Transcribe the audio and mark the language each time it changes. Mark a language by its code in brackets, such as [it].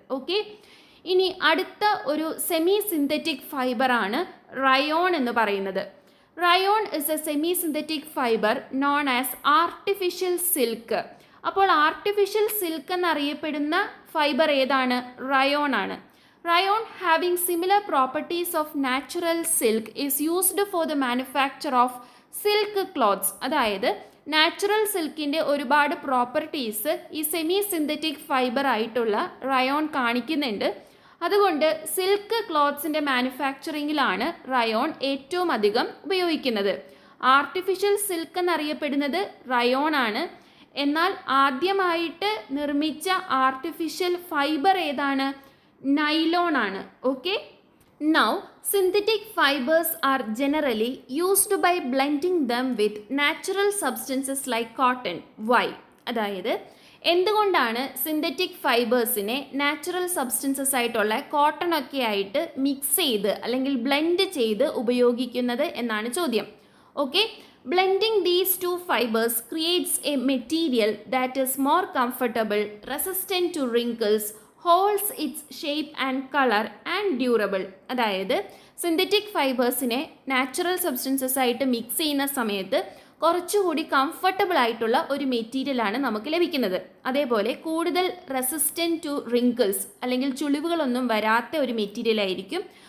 [ml] Okay, ഇനി അടുത്ത ഒരു സെമി സിന്തറ്റിക് ഫൈബറാണ് റയോൺ എന്ന് പറയുന്നത്. [en] Rayon is a semi synthetic fibre known as artificial silk. [ml] അപ്പോൾ ആർട്ടിഫിഷ്യൽ സിൽക്ക് എന്നറിയപ്പെടുന്ന ഫൈബർ ഏതാണ്? റയോൺ ആണ്. [en] Rayon having similar properties of natural silk is used for the manufacture of silk cloths. [ml] അതായത് natural സിൽക്കിൻ്റെ ഒരുപാട് properties ഈ semi synthetic fibre ആയിട്ടുള്ള rayon കാണിക്കുന്നുണ്ട്. അതുകൊണ്ട് സിൽക്ക് ക്ലോത്ത്സിൻ്റെ മാനുഫാക്ചറിങ്ങിലാണ് റയോൺ ഏറ്റവും അധികം ഉപയോഗിക്കുന്നത്. ആർട്ടിഫിഷ്യൽ സിൽക്ക് എന്നറിയപ്പെടുന്നത് റയോൺ ആണ്. എന്നാൽ ആദ്യമായിട്ട് നിർമ്മിച്ച ആർട്ടിഫിഷ്യൽ ഫൈബർ ഏതാണ്? നൈലോൺ ആണ്. [en] Okay, now synthetic fibres are generally used by blending them with natural substances like cotton. Why? [ml] അതായത് എന്തുകൊണ്ടാണ് സിന്തറ്റിക് ഫൈബേഴ്സിനെ നാച്ചുറൽ സബ്സ്റ്റൻസസ് ആയിട്ടുള്ള കോട്ടൺ ഒക്കെ ആയിട്ട് മിക്സ് ചെയ്ത് അല്ലെങ്കിൽ ബ്ലെൻഡ് ചെയ്ത് ഉപയോഗിക്കുന്നത് എന്നാണ് ചോദ്യം. [en] Okay, blending these two fibers creates a material that is more comfortable, resistant to wrinkles, holds its shape and color and durable. [ml] അതായത് സിന്തറ്റിക് ഫൈബേഴ്സിനെ നാച്ചുറൽ സബ്സ്റ്റൻസസ് ആയിട്ട് മിക്സ് ചെയ്യുന്ന സമയത്ത് കുറച്ചുകൂടി കംഫർട്ടബിൾ ആയിട്ടുള്ള ഒരു മെറ്റീരിയലാണ് നമുക്ക് ലഭിക്കുന്നത്. അതേപോലെ കൂടുതൽ [en] resistant to wrinkles [ml] അല്ലെങ്കിൽ ചുളിവുകളൊന്നും വരാത്ത ഒരു മെറ്റീരിയൽ ആയിരിക്കും.